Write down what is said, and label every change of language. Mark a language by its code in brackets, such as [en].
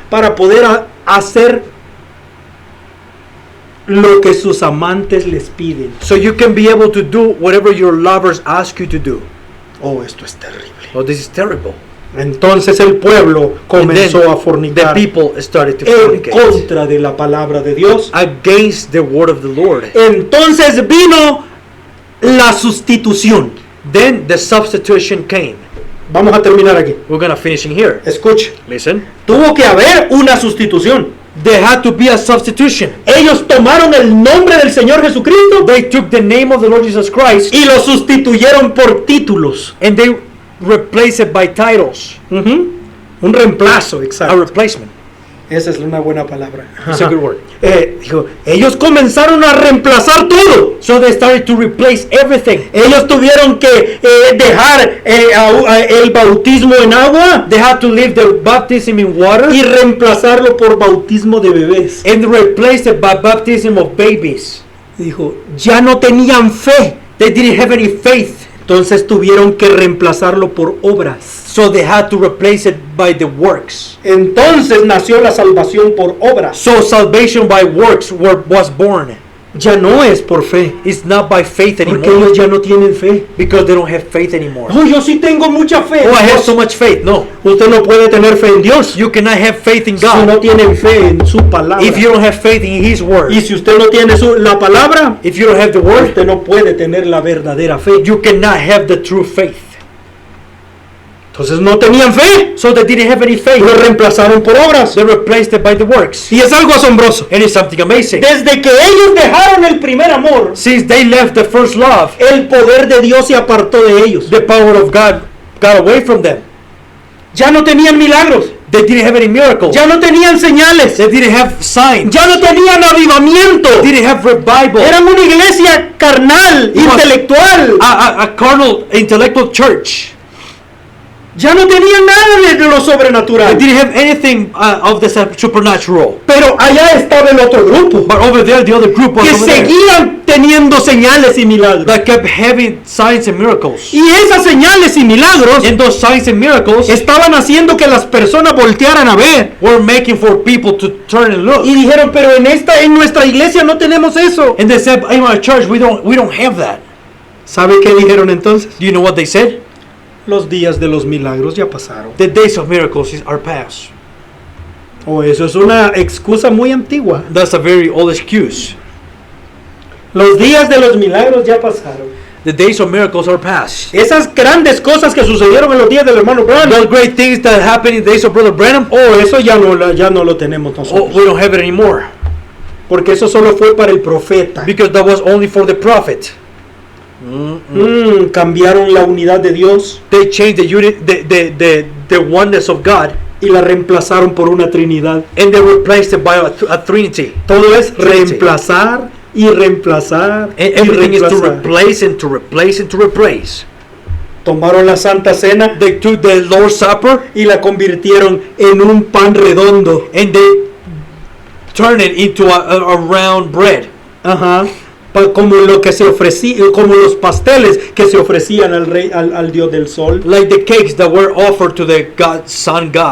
[es] para poder hacer lo que sus amantes les piden. [en] so you can be able to do whatever your lovers ask you to do. [es] Oh, esto es terrible. [en] Oh, this is terrible. [es] Entonces el pueblo [en] And then [es] comenzó a [en] the [es] fornicar [en] people started to [es] en [en] fornicate [es] contra de la palabra de Dios. [en] against the word of the Lord. [es] Entonces vino la sustitución. [en] Then the substitution came. [es] Vamos a terminar aquí. [en] We're gonna finish in here. [es] Escuche. [en] Listen. [es] Tuvo que haber una sustitución. [en] There had to be a substitution. [es] Ellos tomaron el nombre del Señor Jesucristo [en] They took the name of the Lord Jesus Christ [es] y lo sustituyeron por títulos. [en] and they replaced it by titles. [es] Un reemplazo, [en] A [es] exacto. [en] replacement. [es] Esa es una buena palabra. [en] It's a good word. [es] Dijo, ellos comenzaron a reemplazar todo. [en] So they started to replace everything. [es] Ellos tuvieron que dejar el bautismo en agua [en] They had to leave the baptism in water [es] y reemplazarlo por bautismo de bebés. [en] and replace it by baptism of babies. [es] Dijo, ya no tenían fe. [en] They didn't have any faith. [es] Entonces tuvieron que reemplazarlo por obras. [en] So they had to replace it by the works. [es] Entonces nació la salvación por obras. [en] So salvation by works was born. [es] Ya no es por fe, [en] It's not by faith [es] porque [en] anymore [es] ellos ya no tienen fe. [en] because they don't have faith anymore. [es] Oh, yo sí tengo mucha fe. [en] Oh, I have [es] Dios. [en] so much faith. No. [es] Usted no puede tener fe en Dios [en] You cannot have faith in [es] si no [en] God [es] tiene fe en su palabra. [en] if you don't have faith in His word. [es] Y si usted no tiene la palabra, [en] If you don't have the word, [es] usted no puede tener la verdadera fe. [en] you cannot have the true faith. [es] Entonces no tenían fe, [en] So they didn't have any faith. [es] lo reemplazaron por obras. [en] They replaced it by the works. [es] Y es algo asombroso. [en] And it's something amazing. [es] Desde que ellos dejaron el primer amor, [en] Since they left the first love, [es] el poder de Dios se apartó de ellos. [en] the power of God got away from them. [es] Ya no tenían milagros, [en] They didn't have any miracles. [es] ya no tenían señales, [en] They didn't have signs. [es] ya no tenían avivamiento. [en] They didn't have revival. [es] Eran una iglesia carnal, [en] It was- [es] intelectual. [en] A carnal, intellectual church. [es] Ya no tenían nada de lo [en] They [es] sobrenatural. [en] didn't have anything of the supernatural. [es] Pero allá estaba el otro grupo [en] But over there, the other group was [es] que [en] over there [es] seguían teniendo señales y milagros. [en] that kept having signs and miracles. [es] Y esas señales y milagros [en] And those signs and miracles [es] estaban haciendo que las personas voltearan a ver [en] were making for people to turn and look. [es] y dijeron, pero en nuestra iglesia no tenemos eso. [en] And they said, in our church, we don't have that. [es] ¿Sabe qué dijeron entonces? [en] Do you know what they said? [es] Los días de los milagros ya pasaron. [en] The days of miracles are past. [es] O eso es una excusa muy antigua. [en] That's a very old excuse. [es] Los días de los milagros ya pasaron. [en] The days of miracles are past. [es] Esas grandes cosas que sucedieron en los días del hermano [en] Those [es] Branham, [en] great things that happened in the days of Brother Branham, [es] eso ya no lo tenemos [en] oh, [es] nosotros. [en] we don't have it anymore. [es] Porque eso solo fue para el profeta. [en] Because that was only for the prophet. [es] Cambiaron la unidad de Dios [en] They changed the unit, the oneness of God, [es] y la reemplazaron por una Trinidad. [en] and they replaced it by a Trinity. [es] Todo es [en] Trinity. [es] reemplazar y reemplazar [en] And [es] y [en] everything is to [es] reemplazar. [en] replace and to replace and to replace. [es] Tomaron la Santa Cena [en] They took the Lord's Supper [es] y la convirtieron en un pan redondo. [en] and they turned it into a round bread. Ajá. [es] Como lo que se ofrecía, como los pasteles que se ofrecían al rey, al Dios del Sol. [en] Like the cakes that were offered to the God's Son.